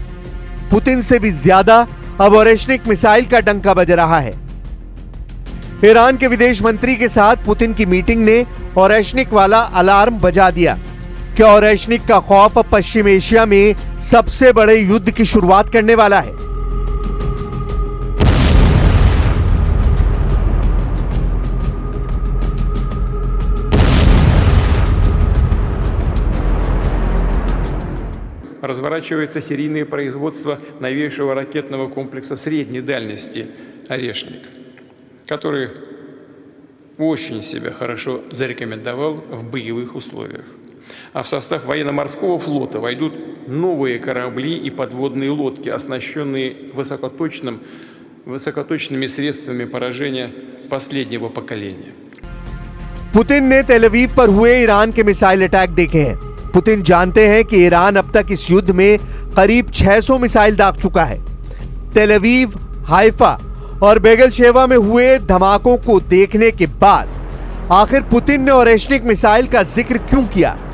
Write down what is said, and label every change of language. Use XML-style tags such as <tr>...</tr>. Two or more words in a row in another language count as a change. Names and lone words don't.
<hi>पुतिन से भी ज्यादा अब ओरेशनिक मिसाइल का डंका बज रहा है। ईरान के विदेश मंत्री के साथ पुतिन की मीटिंग ने ओरेशनिक वाला अलार्म बजा दिया। क्या ओरेशनिक का खौफ अब पश्चिम एशिया में सबसे बड़े युद्ध की शुरुआत करने वाला है?</hi> <ru>Разворачивается серийное производство новейшего ракетного комплекса средней дальности «Орешник», который очень себя хорошо зарекомендовал в боевых условиях. А в состав военно-морского флота войдут новые корабли и подводные лодки, оснащенные высокоточными средствами поражения последнего поколения.</ru> <hi>पुतिन ने तेल अवीव पर हुए ईरान के</hi> <en>missile attack</en> <hi>देखे हैं। पुतिन जानते हैं कि ईरान अब तक इस युद्ध में करीब 600 मिसाइल दाग चुका है। तेल अवीव, हाइफा और बेगलशेवा में हुए धमाकों को देखने के बाद आखिर पुतिन ने ओरेशनिक मिसाइल का जिक्र क्यों किया?</hi>